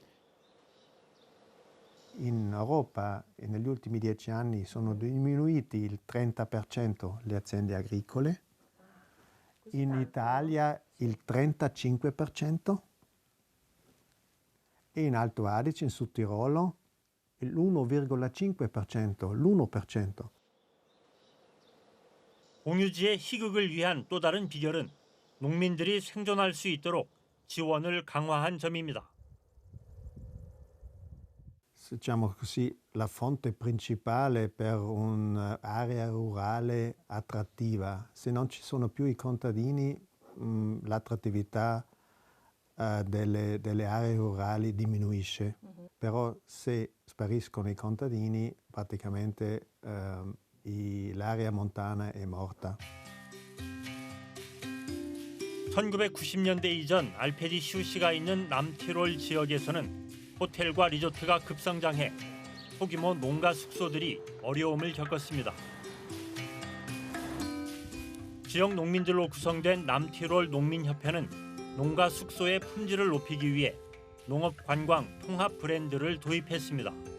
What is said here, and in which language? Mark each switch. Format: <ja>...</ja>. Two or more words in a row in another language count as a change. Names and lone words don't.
<it>In Europa negli ultimi 10 anni sono diminuiti il 30% le aziende agricole, in Italia il 35% e in Alto Adige, in Sud Tirolo, l'1,5%, l'1%.</it> <ko>공유지의 희극을 위한 또 다른 비결은 농민들이 생존할 수 있도록 지원을 강화한 점입니다.</ko> <it>Diciamo così, la fonte principale per un'area rurale attrattiva. Se non ci sono più i contadini, l'attrattività delle aree rurali diminuisce. Però se spariscono i contadini, praticamente l'area montana è morta.</it> <ko>1990년대 이전 알페지 시우가 있는 남티롤 지역에서는 호텔과 리조트가 급성장해 소규모 농가 숙소들이 어려움을 겪었습니다. 지역 농민들로 구성된 남티롤 농민협회는 농가 숙소의 품질을 높이기 위해 농업관광 통합 브랜드를 도입했습니다.</ko>